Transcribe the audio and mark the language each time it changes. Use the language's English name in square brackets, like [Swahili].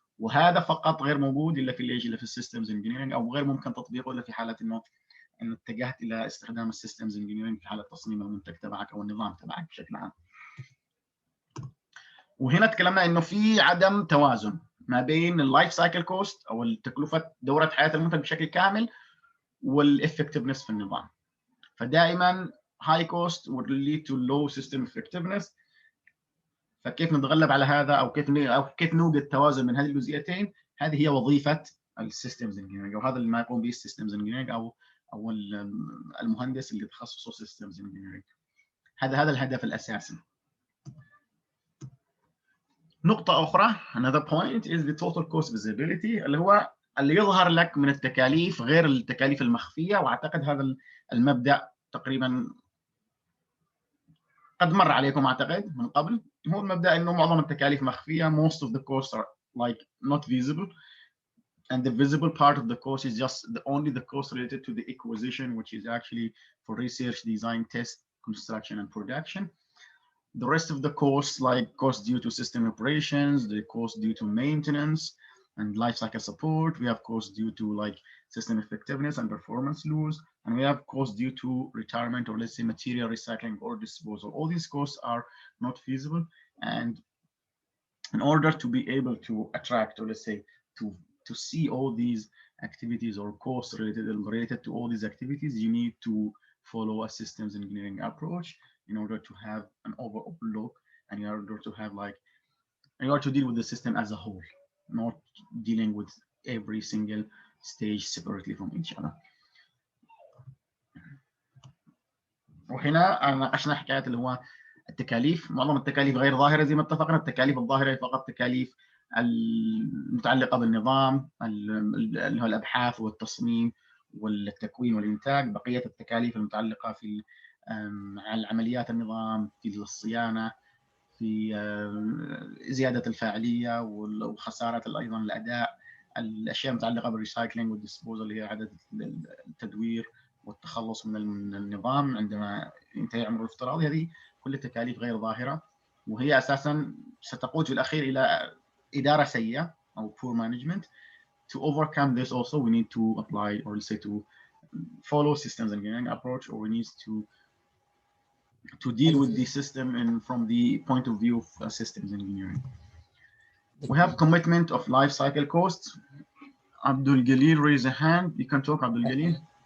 [Arabic] وهذا فقط غير موجود الا في الا في السيستمز انجينيرنج، او غير ممكن تطبيقه الا في حاله انه اتجهت الى استخدام السيستمز انجينيرنج في حاله تصميم المنتج تبعك او النظام تبعك بشكل عام. وهنا تكلمنا انه في عدم توازن ما بين اللايف سايكل كوست او التكلفه دوره حياه المنتج بشكل كامل والeffectiveness في النظام. فدائما [English] high cost would lead to low system effectiveness. [Arabic] فكيف نتغلب على هذا، او كيف نوجد توازن من هذه الجزئيتين، هذه هي وظيفه السيستمز انجينيرنج، وهذا اللي ما يقوم به السيستمز انجينيرنج او المهندس اللي تخصصه سيستمز انجينيرنج. هذا الهدف الاساسي. نقطه اخرى، [English] another point is the total cost visibility، [Arabic] اللي هو اللي يظهر لك من التكاليف غير التكاليف المخفيه. واعتقد هذا المبدا تقريبا قد مر عليكم اعتقد من قبل. هو المبدا انه معظم التكاليف مخفيه، [English] most of the costs are like not visible, and the visible part of the cost is just only the cost related to the acquisition, which is actually for research, design, test, construction, and production. The rest of the costs, like costs due to system operations, the cost due to maintenance and lifecycle support, we have costs due to like system effectiveness and performance loss, and we have costs due to retirement, or let's say material recycling or disposal. All these costs are not feasible, and in order to be able to attract, or let's say to see all these activities or costs related to all these activities, you need to follow a systems engineering approach in order to have an overall look, and in order to have in order to deal with the system as a whole, not dealing with every single stage separately from each other. [Arabic] وهنا ناقشنا حكايه اللي هو التكاليف. معظم التكاليف غير ظاهره زي ما اتفقنا. التكاليف الظاهره فقط تكاليف المتعلقه بالنظام، اللي هو الابحاث والتصميم والتكوين والانتاج. بقيه التكاليف المتعلقه في عمليات النظام، في الصيانه، في زياده الفاعليه وخساره ايضا الاداء، الاشياء المتعلقه بالريسايكلينج والديسبوزال، اللي هي اعاده التدوير والتخلص من النظام عندما ينتهي عمره الافتراضي. هذه كل التكاليف غير ظاهره، وهي اساسا ستقود في الاخير الى اداره سيئه او poor management. [English] To overcome this also we need to apply, or let's say to follow systems engineering approach, or we need to deal with the system from the point of view of systems engineering. We have commitment of life cycle costs. Abdul Jalil raise a hand. You can talk, Abdul Jalil.